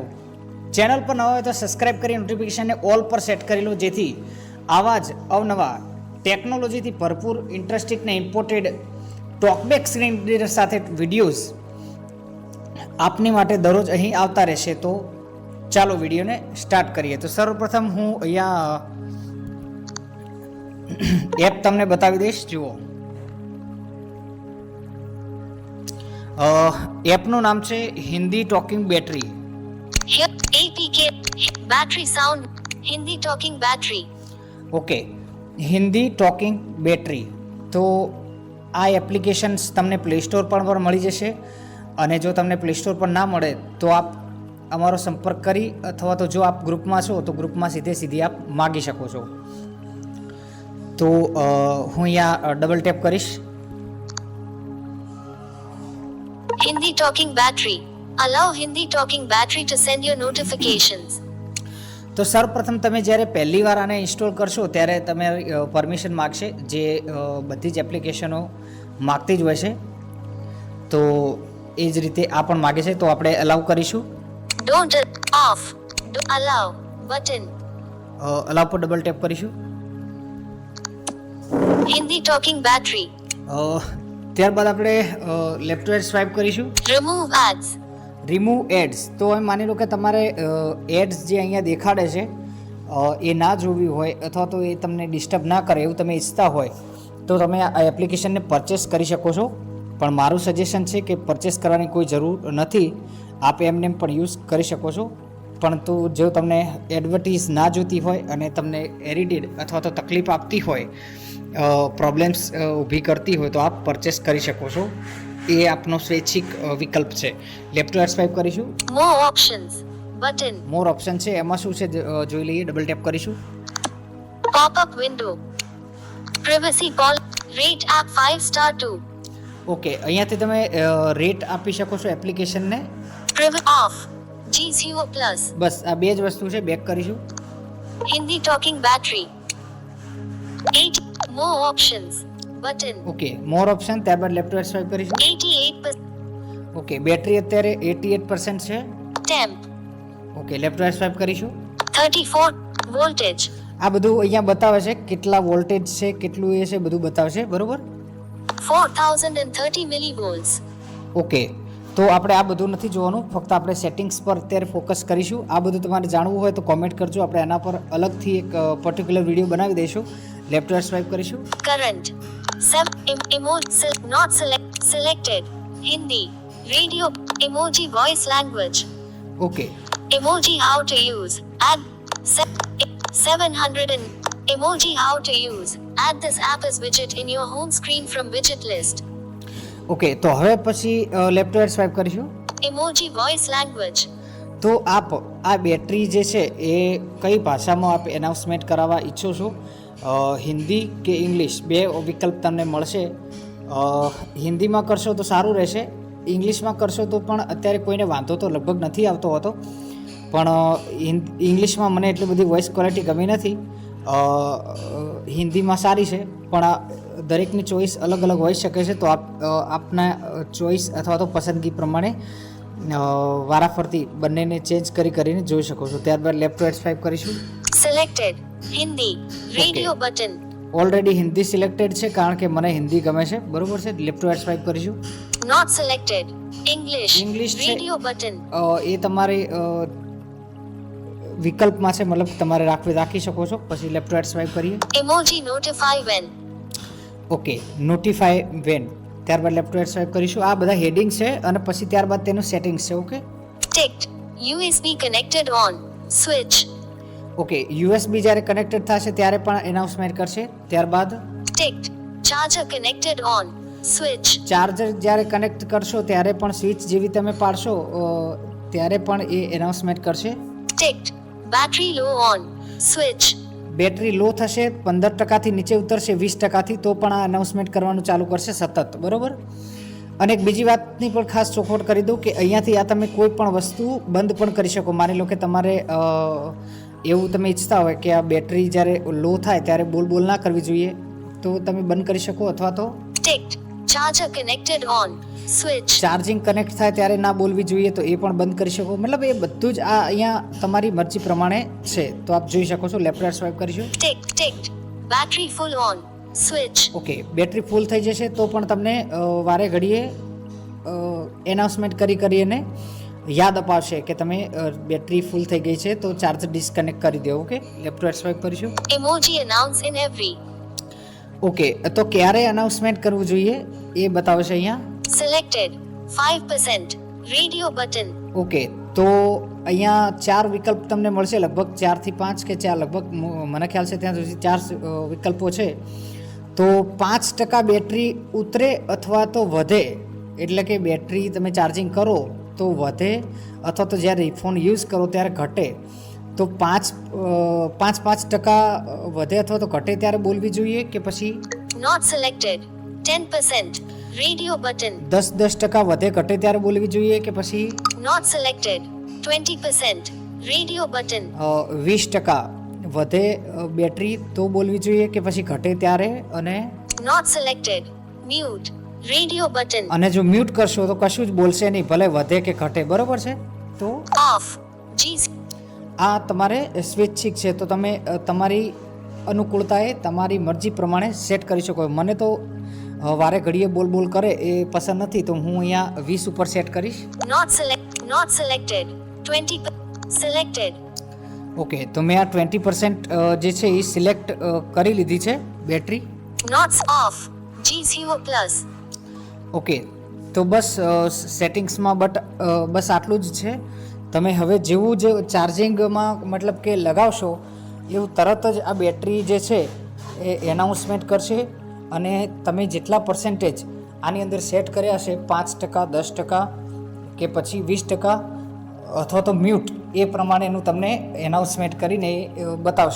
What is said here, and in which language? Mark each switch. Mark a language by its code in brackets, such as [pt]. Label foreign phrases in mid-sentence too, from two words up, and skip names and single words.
[gu] ચેનલ પર ન હોય તો સબસ્ક્રાઈબ કરી નોટિફિકેશનને ઓલ પર સેટ કરી લો, જેથી આવા જ અવનવા ટેકનોલોજીથી ભરપૂર, ઇન્ટરેસ્ટિંગ ને [en] imported TalkBack screen reader [gu] સાથે વિડીયોઝ આપની માટે દરરોજ અહીં આવતા રહેશે. તો ચાલો વિડીયોને સ્ટાર્ટ કરીએ. તો સર્વપ્રથમ હું અહીંયા એપ તમને બતાવી દઈશ. જુઓ, એપનું નામ છે હિન્દી ટોકિંગ બેટરી. [en] APK battery sound Hindi talking battery. [gu] ઓકે, હિન્દી ટોકિંગ બેટરી. તો આ એપ્લિકેશન્સ તમને પ્લે સ્ટોર પર મળી જશે, અને જો તમને પ્લે સ્ટોર પર ના મળે તો આપ અમારો સંપર્ક કરી અથવા તો જો આપ ગ્રુપમાં છો તો ગ્રુપમાં સીધી આપ માગી શકો છો. તો હું અહીંયા [en] double tap [gu] કરીશ. [en] Hindi talking battery. Allow Hindi talking battery to send your notifications. [gu] તો સર્વપ્રથમ તમે જ્યારે પહેલી વાર આને ઇન્સ્ટોલ કરશો ત્યારે તમે પરમિશન માગશે, જે બધી જ એપ્લિકેશનો માગતી જ હોય છે. તો એ જ રીતે આ પણ માગે છે, તો આપણે અલાઉ કરીશું. [en] Don't off. Allow button. [gu] અલાઉ પર [en] double tap [gu] કરીશું. [en] Hindi talking battery. [gu] ત્યારબાદ આપણે [en] left to right swipe [gu] કરીશું. [en] Remove ads. remove ads. [gu] તો એમ માની લો કે તમારે એડ્સ જે અહીંયા દેખાડે છે એ ના જોવી હોય અથવા તો એ તમને ડિસ્ટર્બ ના કરે એવું તમે ઈચ્છતા હોય તો તમે આ એપ્લિકેશનને પરચેસ કરી શકો છો. પણ મારું સજેશન છે કે પરચેસ કરવાની કોઈ જરૂર નથી. આપ એમને પણ યુઝ કરી શકો છો. પરંતુ જો તમને એડવર્ટીઝ ના જોતી હોય અને તમને ઇરિટેડ અથવા તો તકલીફ આપતી હોય, પ્રોબ્લેમ્સ ઊભી કરતી હોય તો આપ પરચેસ કરી શકો છો. એ આપનો સ્વૈચ્છિક વિકલ્પ છે. [en] left to right swipe [gu] કરીશું. [en] More options button. more option [gu] છે, એમાં શું છે જોઈ લઈએ. [en] double tap [gu] કરીશું. [en] Pop up window. Privacy policy. Rate app 5 star 2. [gu] ઓકે, અહીંયાથી તમે રેટ આપી શકો છો એપ્લિકેશનને. [en] Off. G0 plus. [gu] બસ આ બે જ વસ્તુ છે. બેક કરીશું. [en] Hindi talking battery. 8 more options button. [gu] ઓકે, [en] more option. [gu] ત્યારબાદ [en] left to right swipe [gu] કરીશું. [en] 88% [gu] ઓકે, બેટરી અત્યારે 88% છે. [en] temp. [gu] ઓકે, [en] left to right swipe [gu] કરીશું. [en] 34 voltage. [gu] આ બધું અહીંયા બતાવે છે કેટલા વોલ્ટેજ છે, કેટલું એ છે, બધું બતાવશે. બરોબર. [en] 4030 millivolts. [gu] ઓકે, તો આપણે આ બધું નથી જોવાનું, ફક્ત આપણે સેટિંગ્સ પર અત્યારે ફોકસ કરીશું. આ બધું તમારે જાણવું હોય તો કોમેન્ટ કરજો, આપણે આના પર અલગથી એક પર્ટિક્યુલર વિડીયો બનાવી દઈશું. [en] left to right swipe [gu] કરીશું. [en] Current. Not selected. Hindi. Radio. Emoji voice language. [gu] ઓકે, [en] Emoji how to use. Add 700 and emoji how to use. Add this app as widget in your home screen from widget list. [gu] ઓકે, તો હવે પછી [en] left to right swipe [gu] કરીશું. [en] Emoji voice language. [gu] તો આપ આ બેટરી જે છે એ કઈ ભાષામાં આપ એનાઉન્સમેન્ટ કરાવવા ઈચ્છો છો, હિન્દી કે ઇંગ્લિશ, બે વિકલ્પ તમને મળશે. હિન્દીમાં કરશો તો સારું રહેશે. ઇંગ્લિશમાં કરશો તો પણ અત્યારે કોઈને વાંધો તો લગભગ નથી આવતો હોતો, પણ ઇંગ્લિશમાં મને એટલી બધી [en] voice quality [gu] ગમી નથી. હિન્દીમાં સારી છે, પણ આ દરેકની ચોઈસ અલગ અલગ હોઈ શકે છે. તો આપના ચોઈસ અથવા તો પસંદગી પ્રમાણે વારાફરતી બંનેને ચેન્જ કરીને જોઈ શકો છો. ત્યારબાદ [en] left to H5 [gu] કરીશું. [en] Selected. Hindi. Radio button. [gu] ઓલરેડી હિન્દી સિલેક્ટેડ છે, કારણ કે મને હિન્દી ગમે છે, બરોબર છે. [en] left to H5 [gu] કરીશું. [en] Not selected. English. [gu] English છે. [en] Radio button. [gu] એ તમારી વિકલ્પમાં છે, મતલબ તમારે રાખી શકો છો. પછી [en] left to H5 [gu] કરીએ. [en] Emoji notify when. [gu] ઓકે, [en] notify when. [gu] ત્યારબાદ [en] left to H5 [gu] કરીશું. આ બધા હેડિંગ છે અને પછી ત્યારબાદ તેનું સેટિંગ્સ છે. ઓકે, [en] Ticked. USB connected on. Switch. [gu] ઓકે, યુએસબી જ્યારે કનેક્ટેડ થશે ત્યારે પણ એનાઉન્સમેન્ટ કરશે. ત્યારબાદ [en] Ticked. Charger connected on. Switch. [gu] ચાર્જર જ્યારે કનેક્ટ કરશો ત્યારે પણ સ્વિચ જેવી તમે પાડશો ત્યારે પણ એ એનાઉન્સમેન્ટ કરશે. [en] Ticked. Battery low on. Switch. [gu] બેટરી લો થશે, 15%થી નીચે ઉતરશે 20%થી, તો પણ આ એનાઉન્સમેન્ટ કરવાનું ચાલુ કરશે સતત, બરોબર. અને એક બીજી વાતની પણ ખાસ ચોખવટ કરી દઉં કે અહીંયાથી આ તમે કોઈ પણ વસ્તુ બંધ પણ કરી શકો. માની લો કે તમારે એવું તમે ઈચ્છતા હોય કે આ બેટરી જ્યારે લો થાય ત્યારે બોલ ના કરવી જોઈએ, તો તમે બંધ કરી શકો. અથવા તો [en] Ticked. Charger connected on. Switch. [gu] ચાર્જિંગ કનેક્ટ થાય ત્યારે ના બોલવી જોઈએ, તો એ પણ બંધ કરી શકો. મતલબ એ બધું જ આ અહીંયા તમારી મરજી પ્રમાણે છે, તો આપ જોઈ શકો છો. [en] left swipe [gu] કરીશું. [en] Ticked. Battery full on. Switch. [gu] ઓકે, [en] battery full [gu] થઈ જશે તો પણ તમને વારે ઘડીએ એનાઉન્સમેન્ટ કરીને યાદ અપાવશે કે તમે [en] battery full [gu] થઈ ગઈ છે, તો ચાર્જર ડિસ્કનેક્ટ કરી દો. ઓકે, [en] left swipe [gu] કરીશું. [en] Emoji announce in every. [gu] ઓકે, તો ક્યારે અનાઉન્સમેન્ટ કરવું જોઈએ એ બતાવશે અહીંયા. [en] Selected. 5%. Radio button. [gu] ઓકે, તો અહીંયા 4 વિકલ્પ તમને મળશે, લગભગ 4 થી 5 કે 4, લગભગ મને ખ્યાલ છે ત્યાં સુધી 4 વિકલ્પો છે. તો 5% બેટરી ઉતરે અથવા તો વધે, એટલે કે બેટરી તમે ચાર્જિંગ કરો તો વધે, અથવા તો જ્યારે ફોન યુઝ કરો ત્યારે ઘટે. તો 5% વધે અથવા તો ઘટે ત્યારે બોલવી જોઈએ કે પછી [en] Not selected. 10%. Radio button. [gu] 10% વધે ઘટે ત્યારે બોલવી જોઈએ કે પછી [en] Not selected. 20%. Radio button. [gu] 20% વધે બેટરી તો બોલવી જોઈએ કે પછી ઘટે ત્યારે, અને [en] Not selected. Mute. Radio button. [gu] અને જો મ્યુટ કરશો તો કશું જ બોલશે નહીં, ભલે વધે કે ઘટે, બરોબર છે. તો [en] Off. G. [gu] આ તમારે સ્વૈચ્છિક છે, તો તમે તમારી અનુકૂળતાએ તમારી મરજી પ્રમાણે સેટ કરી શકો. મને તો વારે ઘડીએ બોલ કરે એ પસંદ નથી, તો હું અહીંયા 20 ઉપર સેટ કરીશ. [en] Not selected. 20%. Selected. [gu] ઓકે, તો મેં આ 20% જે છે એ સિલેક્ટ કરી લીધી છે બેટરી. [en] Not off. G0 plus. [gu] ઓકે, તો બસ સેટિંગ્સમાં બસ આટલું જ છે. તમે હવે જેવું જ ચાર્જિંગમાં મતલબ કે લગાવશો એવું તરત જ આ બેટરી જે છે એ એનાઉન્સમેન્ટ કરશે, અને તમે જેટલા પર્સન્ટેજ આની અંદર સેટ કર્યા છે 5%, 10% કે પછી 20% અથવા તો મ્યુટ, એ પ્રમાણેનું તમને એનાઉન્સમેન્ટ કરીને બતાવશે.